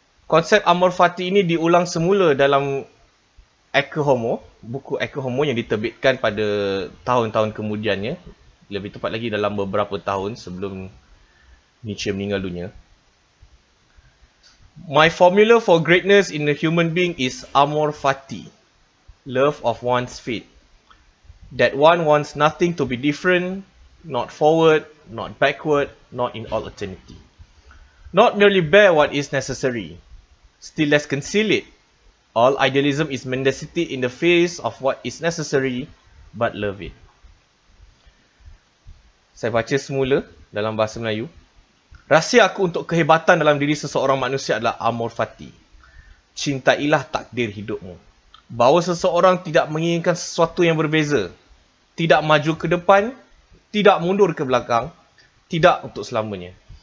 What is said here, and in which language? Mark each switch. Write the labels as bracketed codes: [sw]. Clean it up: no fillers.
[ms] Konsep Amor Fati ini diulang semula dalam Ecce Homo, buku Ecce Homo yang diterbitkan pada tahun-tahun kemudiannya. Lebih tepat lagi dalam beberapa tahun sebelum Nietzsche meninggal dunia. [en] My formula for greatness in a human being is Amor Fati. Love of one's fate. That one wants nothing to be different, not forward, not backward, not in all eternity. Not merely bear what is necessary, still less conceal it. All idealism is mendacity in the face of what is necessary, but love it. [ms] Saya baca semula dalam bahasa Melayu. Rahsia aku untuk kehebatan dalam diri seseorang manusia adalah Amor Fati. Cintailah takdir hidupmu. Bahawa seseorang tidak menginginkan sesuatu yang berbeza. Tidak maju ke depan, tidak mundur ke belakang, tidak untuk selamanya.